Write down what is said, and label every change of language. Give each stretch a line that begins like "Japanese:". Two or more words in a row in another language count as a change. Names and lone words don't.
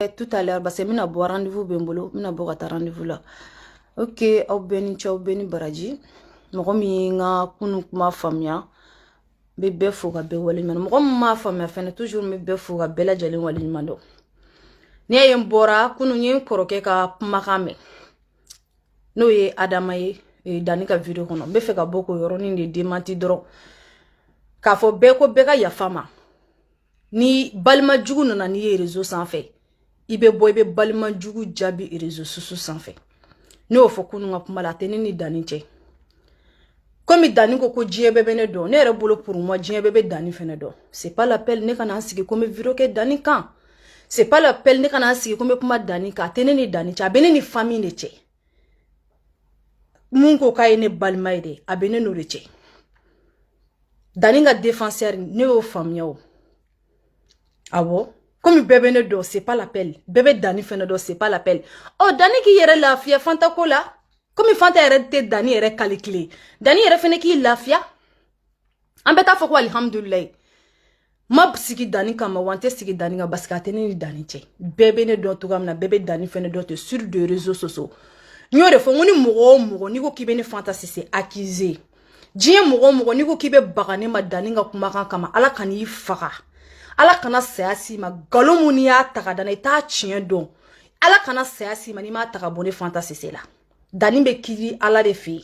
French: Tout à l'heure, parce que je vais rendez-vous bembolo, je vais rendez-vous là.
Bambara: Ok, au beni ciao beni baraji. Mɔgɔ min ka kunu kuma faamuya bɛ bɛɛ fo ka bɛɛ waleɲuman dɔn. Mɔgɔ min m'a faamuya fɛnɛ toujours n bɛ bɛɛ fo ka bɛɛ lajɛlen waleɲuman dɔn. Ni ye n bɔra kunu n ye n kɔrɔkɛ ka kumakan mɛn n'o ye Adama ye Dani ka video kɔnɔ. N bɛ fɛ ka bɔ k'o yɔrɔnin de démenti dɔrɔn k'a fɔ bɛɛ ko bɛɛ ka yafa ma. Ni balima jugu nana n'i ye réseau sanfɛ i bɛ bɔ i bɛ balima jugu jaabi réseau susu sanfɛ. Ne y'o fɔ kunu ka kuma la a tɛ ne ni Dani cɛ. Comme Dani ko diɲɛ bɛɛ bɛ ne dɔn ne yɛrɛ bolo
French: pour moi
Bambara: diɲɛ bɛɛ bɛ Dani fɛnɛ dɔn.
French: C'est pas l'appel
Bambara: ne kana sigi ko n bɛ video kɛ Dani kan.
French: C'est pas l'appel
Bambara: ne kana sigi ko n bɛ kuma Dani kan. A tɛ ne ni Dani cɛ a bɛ ne ni famille de cɛ. Mun ko k'a ye ne balima ye de a bɛ ne n'o de cɛ. Dani ka défenseur ne y'o faamuya o. Awɔ. Comme bɛɛ bɛ ne dɔn
French: c'est pas l'appel.
Bambara: Bɛɛ bɛ Dani fɛnɛ dɔn
French: c'est pas l'appel.
Bambara: Oh Dani k'i yɛrɛ lafiya Fanta ko la. Comme Fanta yɛrɛ tɛ Dani yɛrɛ calculer. Dani yɛrɛ fɛnɛ k'i lafiya. An bɛ taa fɔ ko alhamdulilayi. Ma sigi Dani kama wa n tɛ sigi Dani kan
French: parce que
Bambara: a tɛ ne ni Dani cɛ. Bɛɛ bɛ ne dɔn cogoya min na bɛɛ bɛ Dani fɛnɛ dɔn
French: sur les réseaux sociaux.
Bambara: N y'o de fɔ n ko ni mɔgɔ o mɔgɔ n'i ko k'i bɛ ne Fanta Sise accuser. Diɲɛ mɔgɔ o mɔgɔ n'i ko k'i bɛ baga ne ma Dani ka kumakan kama Ala ka n'i faga. Ala kana saya s'i ma nkalon mun y'a ta ka da na i t'a tiɲɛ dɔn. Ala kana saya s'i ma n'i m'a ta ka bɔ ne Fanta Sise la. Dani bɛ kiri Ala de fɛ yen.